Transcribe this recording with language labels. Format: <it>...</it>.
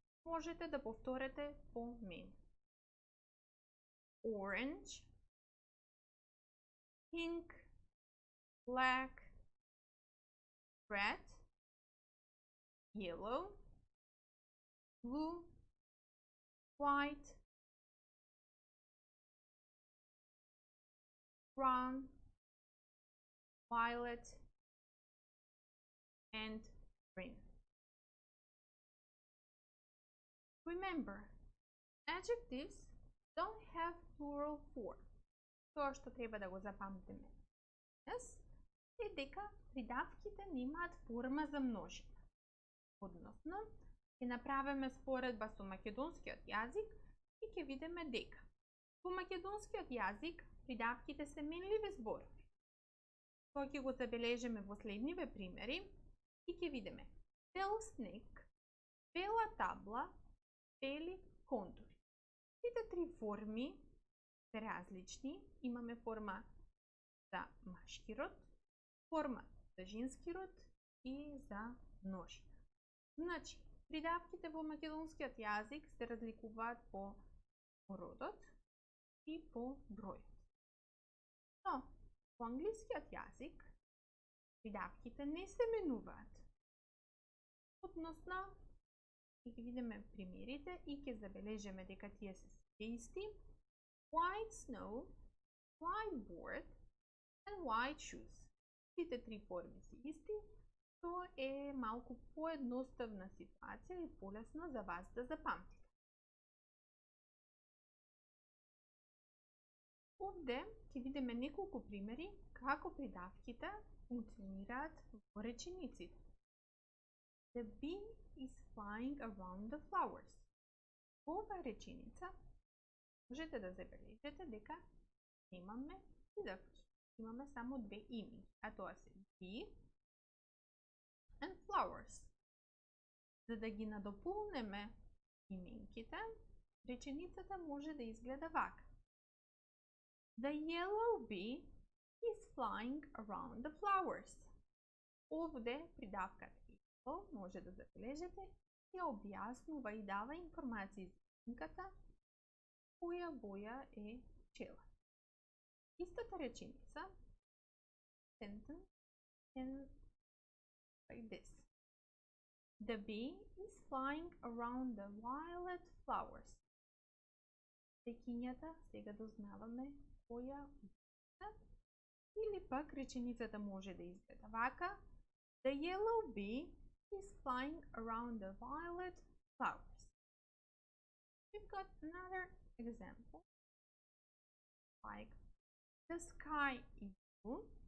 <mk>Можете да повторите по мене.</mk> <en>Orange, pink, black, red, yellow, blue, white, brown, violet, and green. Remember, adjectives don't have plural form.</en> <mk>Тоа што треба да го запамтиме е дека придавките немаат форма за множина. Односно, ќе направиме споредба со македонскиот јазик и ќе видиме дека во македонскиот јазик придавките се менливи зборови. Тоа ќе го забележиме во следниве примери и ќе видиме бел снег, бела табла, бели контури. Сите три форми се различни. Имаме форма за машки род, форма за женски род и за множина. Значи, придавките во македонскиот јазик се разликуваат по родот и по бројот. Но, во англискиот јазик придавките не се менуваат. Односно, ќе ги видиме примерите и ќе забележиме дека тие се исти.</mk> <en>White snow, white board and white shoes.</en> <mk>Сите три форми се исти. Тоа е малку поедноставна ситуација и полесно за вас да запамтите. Овде ќе видиме неколку примери како придавките функционираат во речениците.</mk> <en>The bee is flying around the flowers.</en> <mk>Во оваа реченица можете да забележите дека немаме придавки. Имаме само две имени, а тоа се</mk> <en>bee and flowers.</en> <mk>За да ги надополнеме именките, реченицата може да изгледа вака.</mk> <en>The yellow bee is flying around the flowers.</en> <mk>Овде придавката може да забележите и објаснува и дава информации за именката, која боја е пчела. Истата реченица,</mk> <en>sentence, ends like this. The bee is flying around the violet flowers.</en> <mk>Секињата сега дознаваме која боја, или пак реченицата може да изгледа вака.</mk> <en>The yellow bee is flying around the violet flowers. We've got another example, like the sky is blue,</en>